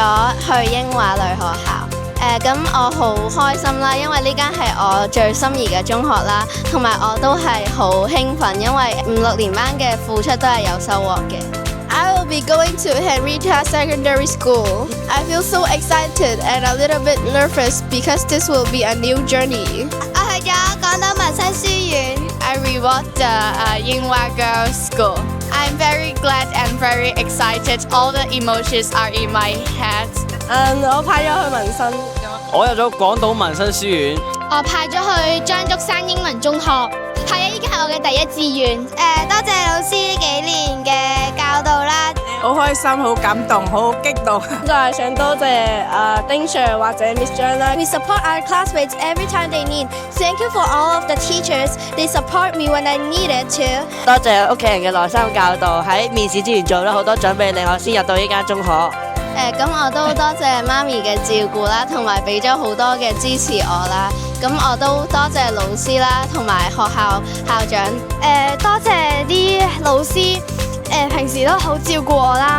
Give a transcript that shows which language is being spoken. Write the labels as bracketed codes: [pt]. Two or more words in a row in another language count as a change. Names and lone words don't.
[yue] 去英華女學校。咁我好開心啦，因為呢間係我最心儀嘅中學啦，同埋我都係好興奮，因為5、6年班嘅付出都係有收穫嘅。 [en] I will be going to Henrietta Secondary School. I feel so excited and a little bit nervous because this will be a new journey. [yue] 我去咗廣東民生書院。 [en] I rewalked the Yinghua Girls School. I'm very glad and very excited. All the emotions are in my head. [yue] 我派咗去民生。我入咗廣島民生書院。我派咗去張竹山英文中學。係啊，依家係我嘅第一志願。多謝老師呢幾年嘅教導啦。好開心，好感動，好激動。就係想多謝丁 Sir 或者 Miss 張啦。 [en] We support our classmates every time they need. Thank you for all of the teachers. They support me when I needed to. [yue] 多謝屋企人嘅耐心教導，喺面試之前做咗好多準備，令我先入到呢間中學。咁我都多謝媽咪嘅照顧啦，同埋俾咗好多嘅支持我啦。咁我都多謝老師啦，同埋學校校長。多謝啲老師，平時都好照顧我啦。